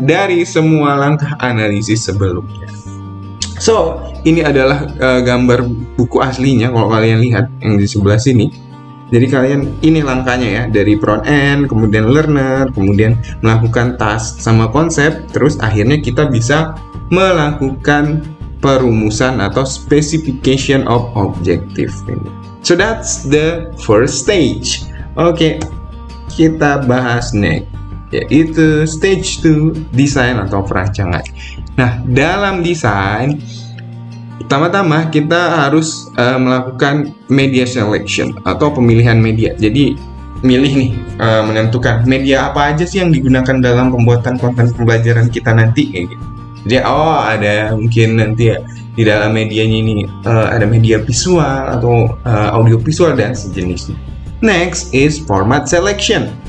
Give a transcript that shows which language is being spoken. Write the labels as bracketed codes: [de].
[id] Dari semua langkah analisis sebelumnya. So, ini adalah gambar buku aslinya kalau kalian lihat yang di sebelah sini. Jadi ini langkahnya ya, dari front end, kemudian learner, kemudian melakukan task sama konsep, terus akhirnya kita bisa melakukan perumusan atau specification of objective. [en] So that's the first stage. [id] Oke, kita bahas next, yaitu stage 2, desain atau perancangan. Nah, dalam desain, pertama-tama kita harus melakukan media selection atau pemilihan media. Jadi milih nih, menentukan media apa aja sih yang digunakan dalam pembuatan konten pembelajaran kita nanti kayak gitu. Jadi ada mungkin nanti ya di dalam medianya ini ada media visual atau audio visual dan sejenisnya. [en] Next is format selection.